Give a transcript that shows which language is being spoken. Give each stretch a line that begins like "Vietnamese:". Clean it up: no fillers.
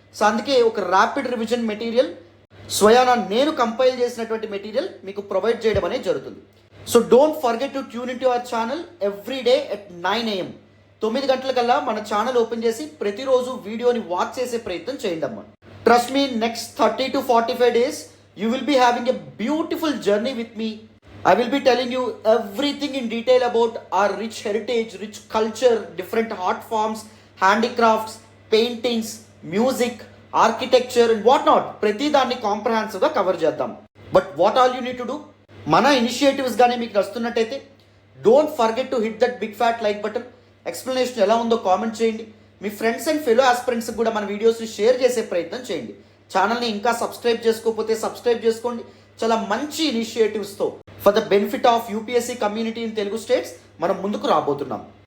Telugu: So అందుకే ఒక rapid revision material స్వయానా నేను కంపైల్ చేసినటువంటి మెటీరియల్ మీకు ప్రొవైడ్ చేయడం అనేది జరుగుతుంది.
English: So don't forget to tune in to our channel every day at 9 AM.
Telugu: 9 గంటలకల్లా మన ఛానల్ ఓపెన్ చేసి ప్రతిరోజు వీడియోని వాచ్ చేసే ప్రయత్నం చేయండి అమ్మా.
English: Trust me, next 30 to 45 days you will be having a beautiful journey with me. I will be telling you everything in detail about our rich heritage, rich culture, different art forms, handicrafts, paintings, music, architecture and what not.
Telugu: ప్రతి దాన్ని కాంప్రహెన్సివ్గా cover చేద్దాం.
English: but what all you need to do,
Telugu: మన initiatives కానీ మీకు నస్తున్నట్టయితే
English: Don't forget to hit that big fat like button.
Telugu: Explanation ఎలా ఉందో comment చేయండి. మీ friends and fellow ఆస్పిరెంట్స్కి కూడా మన వీడియోస్ని షేర్ చేసే ప్రయత్నం చేయండి. ఛానల్ని ఇంకా సబ్స్క్రైబ్ చేసుకోకపోతే సబ్స్క్రైబ్ చేసుకోండి. చాలా మంచి ఇనిషియేటివ్స్తో
English: for the benefit of UPSC community in Telugu states
Telugu: మనం ముందుకు రాబోతున్నాం.